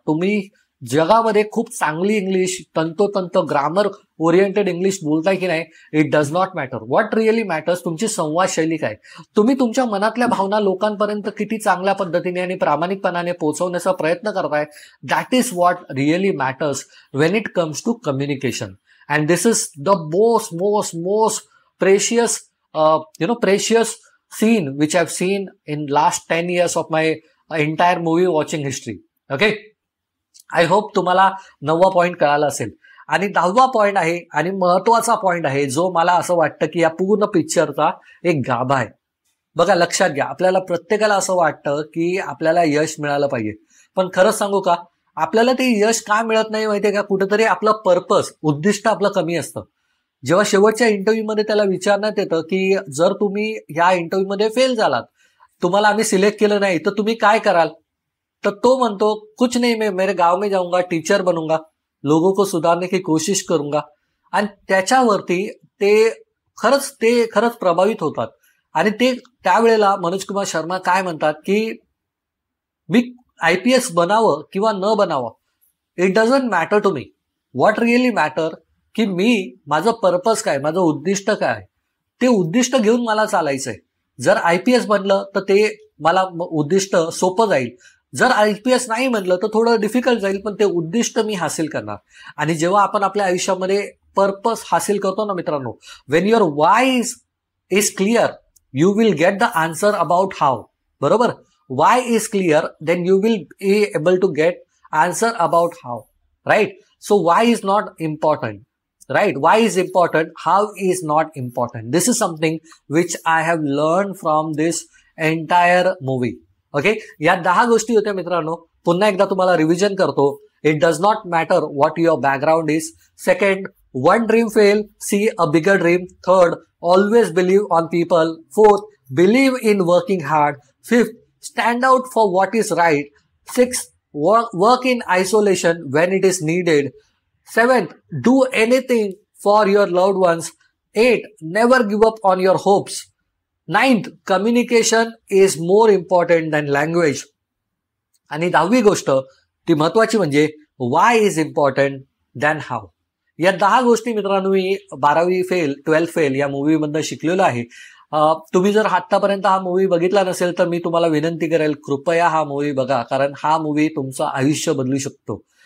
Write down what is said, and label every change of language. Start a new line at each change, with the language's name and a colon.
Marathi: तुम्ही जगामध्ये खूप चांगली इंग्लिश, तंतोतंत ग्रामर ओरिएंटेड इंग्लिश बोलताय की नाही,
English: It does not matter. What really matters
Marathi: तुमची संवाद शैली काय, तुम्ही तुमच्या मनातल्या भावना लोकांपर्यंत किती चांगल्या पद्धतीने आणि प्रामाणिकपणाने पोहोचवण्याचा प्रयत्न करताय,
English: That is what really matters when it comes to communication. And this is the most precious precious scene which I've seen in last 10 years of my entire movie watching history. Okay, I hope
Marathi: तुम्हाला 9वा point कळाला असेल. आणि 10वा point आहे आणि महत्वाचा point आहे जो मला असं वाटतं की या पूर्ण पिक्चरचा एक गाभा आहे. बघा लक्षात घ्या, आपल्याला प्रत्येकाला असं वाटतं की आपल्याला यश मिळालं पाहिजे, पण खरंच सांगू का, आपल्याला ते यश का मिळत नाही माहितीये का? कुठेतरी आपलं पर्पस, उद्दिष्ट आपलं कमी असतं. जेव्हा शेवटच्या इंटरव्ह्यूमध्ये त्याला विचारण्यात येतं की जर तुम्ही या इंटरव्ह्यूमध्ये फेल झालात, तुम्हाला आम्ही सिलेक्ट केलं नाही, तर तुम्ही काय कराल?
Hindi: तर तो म्हणतो कुछ नहीं, मैं मेरे गांव में जाऊंगा, टीचर बनूंगा, लोगों को सुधारने की कोशिश करूंगा.
Marathi: आणि त्याच्यावरती ते खरंच प्रभावित होतात. आणि ते त्यावेळेला मनोज कुमार शर्मा काय म्हणतात की मी IPS बनावं किंवा न बनावं,
English: It doesn't matter to me. What really matter
Marathi: की माझं पर्पज काय, माझं उद्दिष्ट काय, ते उद्दिष्ट घेऊन मला चालायचंय. जर IPS बनलं तर ते मला उद्दिष्ट सोपं जाईल. जर IPS नाही म्हणलं तर थोडं डिफिकल्ट जाईल, पण ते उद्दिष्ट मी हासिल करणार. आणि जेव्हा आपण आपल्या आयुष्यामध्ये पर्पस हासिल करतो ना मित्रांनो,
English: When your why is clear you will get the answer about how.
Marathi: बरोबर,
English: Why is clear then you will be able to get answer about how. Right. So why is not important. Right? Why is important? How is not important? This is something which I have learned from this entire movie. Okay?
Marathi: या 10 गोष्टी होत्या मित्रांनो. पुन्हा एकदा तुम्हाला revision करतो.
English: It does not matter what your background is. Second, one dream fail, see a bigger dream. Third, always believe on people. Fourth, believe in working hard. Fifth, stand out for what is right. Sixth, work in isolation when it is needed. Seventh, do anything for your loved ones. 8, never give up on your hopes. 9th, communication is more important than language.
Marathi: आणि 10वी गोष्ट ती महत्वाची म्हणजे
English: why is important than how.
Marathi: या 10 गोष्टी मित्रांनो मी 12वी फेल 12th फेल या मूवी मधनं शिकलेलो आहे. तुम्ही जर आतापर्यंत हा मूवी बघितला नसेल तर मी तुम्हाला विनंती करेल, कृपया हा मूवी बघा, कारण हा मूवी तुमचं आयुष्य बदलू शकतो.